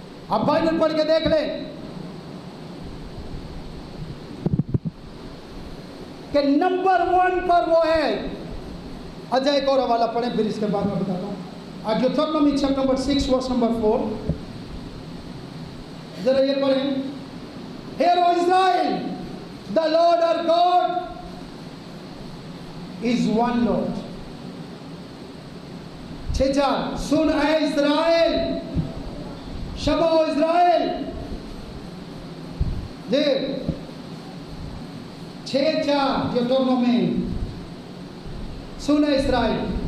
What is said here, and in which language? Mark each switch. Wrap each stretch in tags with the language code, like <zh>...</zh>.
<hi>आप बाइबल पढ़ के देख लें कि नंबर 1 पर वो है। अच्छा एक और हवाला पढ़ें, फिर इसके बाद मैं बताता हूँ। ड्यूटेरोनोमी चैप्टर नंबर 6 वर्स नंबर 4, जरा ये पढ़ें।</hi> <en>Hear O Israel, the Lord our God is one Lord।</en> <hi>6:4, सुन ऐ इस्राएल, शबो इस्राएल। देख 6:4 ड्यूटेरोनोमी, सुन ऐ इस्राएल।</hi>